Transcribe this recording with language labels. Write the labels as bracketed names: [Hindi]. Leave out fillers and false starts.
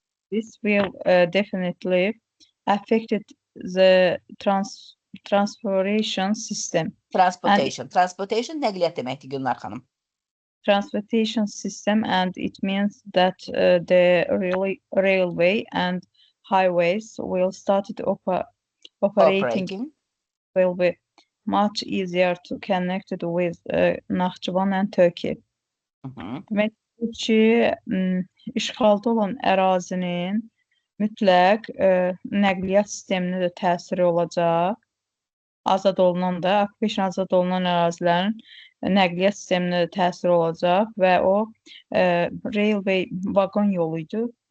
[English] This will definitely affected the transportation system. [Azerbaijani] Transportation nəqliyyat deməkdir Gülnar xanım. [English] Transportation system, and it means that the railway and highways will start operating. Will be much easier to connect with Naxçıvan and Turkey. [Azerbaijani] Demək ki, işğalda olan ərazinin mütləq nəqliyyat sisteminə də təsiri olacaq. Azad olunan da, occupation azad olunan ərazilərin nəqliyyat sisteminə də təsiri olacaq və o railway vagon yoluydu.